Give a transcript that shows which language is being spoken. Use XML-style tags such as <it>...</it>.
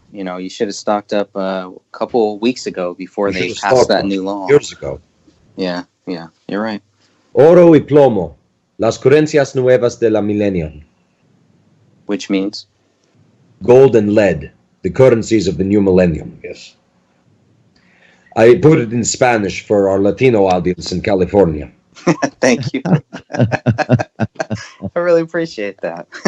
<en>You know, you should have stocked up a couple of weeks ago before they passed that new law. Years ago. Yeah, you're right.</en> <es>Oro y plomo, las currencias nuevas de la millennium.</es> <en>Which means? Gold and lead, the currencies of the new millennium. Yes. I put it in Spanish for our Latino audience in California. Thank you. I really appreciate that.</en>